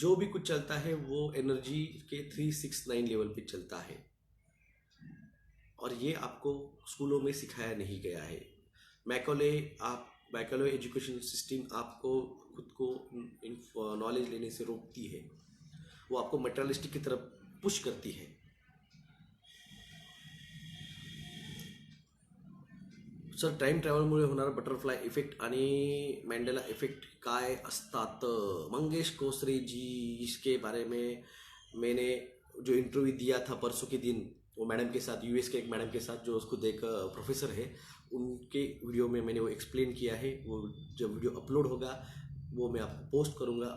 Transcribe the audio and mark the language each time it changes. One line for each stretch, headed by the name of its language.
Hindi: जो भी कुछ चलता है वो एनर्जी के 369 लेवल पे चलता है, और ये आपको स्कूलों में सिखाया नहीं गया है। मैकॉले एजुकेशन सिस्टम आपको खुद को नॉलेज लेने से रोकती है, वो आपको मटेरियलिस्टिक की तरफ पुश करती है।
Marathi: सर टाइम ट्रॅव्हलमुळे होणारा बटरफ्लाय इफेक्ट आणि मॅन्डेला इफेक्ट काय असतात?
Hindi: मंगेश कोसरे जी, इसके बारे में मैंने जो इंटरव्यू दिया था परसों के दिन, वो मैडम के साथ, यूएस के एक मैडम के साथ जो उसको देख प्रोफेसर है, उनके वीडियो में मैंने वो एक्सप्लेन किया है। वो जब वीडियो अपलोड होगा वो मैं आपको पोस्ट करूँगा।